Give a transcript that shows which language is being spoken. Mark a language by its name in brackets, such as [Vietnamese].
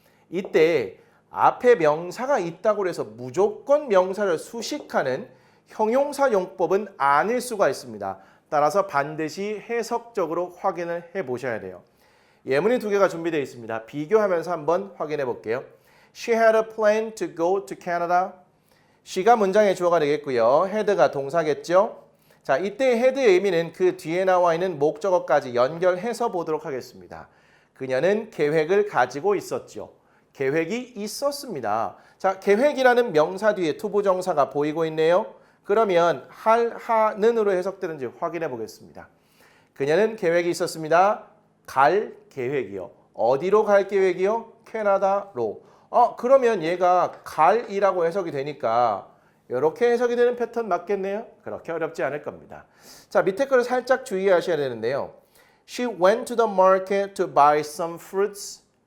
[Korean] 이때 앞에 명사가 있다고 해서 무조건 명사를 수식하는 형용사 용법은 아닐 수가 있습니다. 따라서 반드시 해석적으로 확인을 해 보셔야 돼요. 예문이 2개가 준비되어 있습니다. 비교하면서 한번 확인해 볼게요. [English] She had a plan to go to Canada. [Korean] she가 문장의 주어가 되겠고요. had가 동사겠죠. 자, 이때 had의 의미는 그 뒤에 나와 있는 목적어까지 연결해서 보도록 하겠습니다. 그녀는 계획을 가지고 있었죠. 계획이 있었습니다. 자, 계획이라는 명사 뒤에 투부정사가 보이고 있네요. 그러면 할, 하는으로 해석되는지 확인해 보겠습니다. 그녀는 계획이 있었습니다. 갈 계획이요. 어디로 갈 계획이요? 캐나다로. 그러면 얘가 갈이라고 해석이 되니까 이렇게 해석이 되는 패턴 맞겠네요. 그렇게 어렵지 않을 겁니다. 자, 밑에 거를 살짝 주의하셔야 되는데요. [English] She went to the market to buy some fruits.